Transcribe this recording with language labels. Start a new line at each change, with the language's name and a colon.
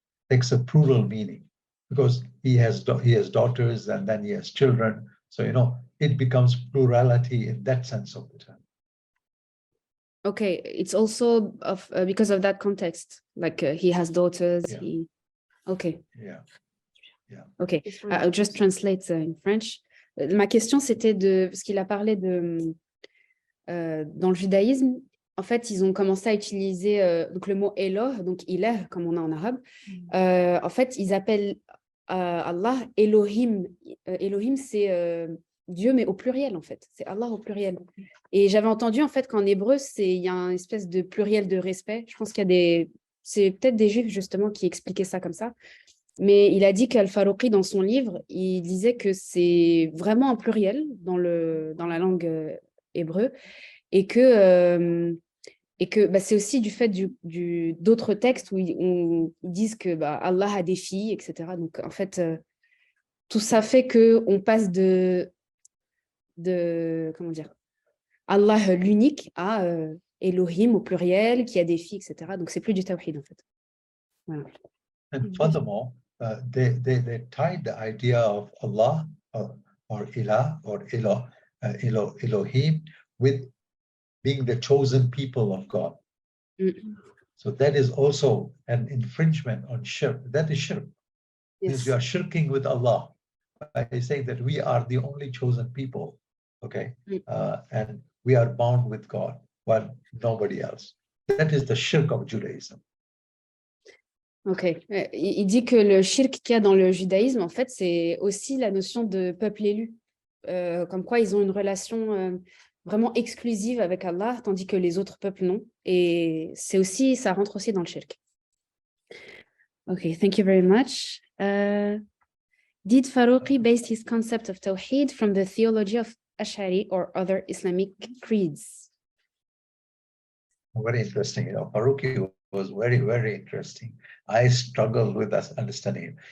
English: takes a plural meaning because he has daughters and then he has children, so it becomes plurality in that sense of the term. Okay, it's also because of that context, like he has daughters. Yeah. Okay. Yeah. Okay, I'll just translate in French.
French: Ma question, c'était parce qu'il a parlé de dans le judaïsme, en fait, ils ont commencé à utiliser donc le mot Eloh, donc ilah, comme on a en arabe. En fait, ils appellent Allah Elohim. Elohim, c'est Dieu, mais au pluriel, en fait. C'est Allah au pluriel. Et j'avais entendu, en fait, qu'en hébreu, il y a une espèce de pluriel de respect. Je pense qu'il y a c'est peut-être des juifs, justement, qui expliquaient ça comme ça. Mais il a dit qu'Al-Faruqi, dans son livre, il disait que c'est vraiment un pluriel dans la langue hébreu et que c'est aussi du fait d'autres textes où ils disent que Allah a des filles, etc. Donc, en fait, tout ça fait qu'on passe de comment dire, Allah l'unique à Elohim au pluriel, qui a des filles, etc. Donc, c'est plus du tawhid, en fait. Voilà.
English: And furthermore, they tied the idea of Allah or Ilah or Elohim with being the chosen people of God. So that is also an infringement on shirk. That is shirk. Yes. You are shirking with Allah by saying that we are the only chosen people, okay? And we are bound with God, while nobody else. That is the shirk of Judaism. Ok.
French: Il dit que le shirk qu'il y a dans le judaïsme, en fait, c'est aussi la notion de peuple élu. Comme quoi, ils ont une relation vraiment exclusive avec Allah, tandis que les autres peuples non. Et ça rentre aussi dans le shirk.
English: Ok, thank you very much. Did Faruqi base his concept of Tawhid from the theology of Ash'ari or other Islamic creeds? Very interesting. Faruqi was very, very interesting. I struggled with that understanding.